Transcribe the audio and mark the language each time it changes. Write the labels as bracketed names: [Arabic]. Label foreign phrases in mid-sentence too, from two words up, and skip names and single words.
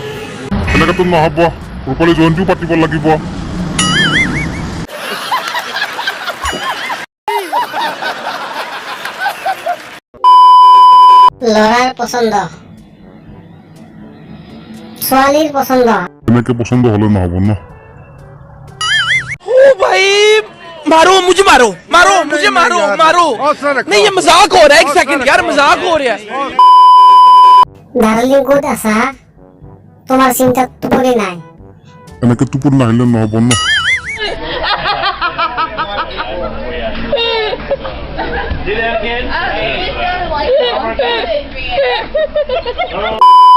[Assamese] এনেকেতো নহ'ব, ৰূপালী জয়ন্তীও পাতিব লাগিব। ল'ৰাৰ পছন্দ, ছোৱালীৰ পছন্দ। এনেকে পছন্দ হ'লে নহ'ব ন। [Hindi] ओ भाई मारो मुझे, मारो मारो मुझे, मारो मारो। नहीं ये मजाक हो रहा है, एक सेकंड यार, मजाक हो रहा है। [Assamese] ডাৰ্লিং ক'ত আছা? তোমাৰ চিন্তাত টোপনি নাই। এনেকে টোপনি নাহিলে নহ'ব ন। [English] Do that again.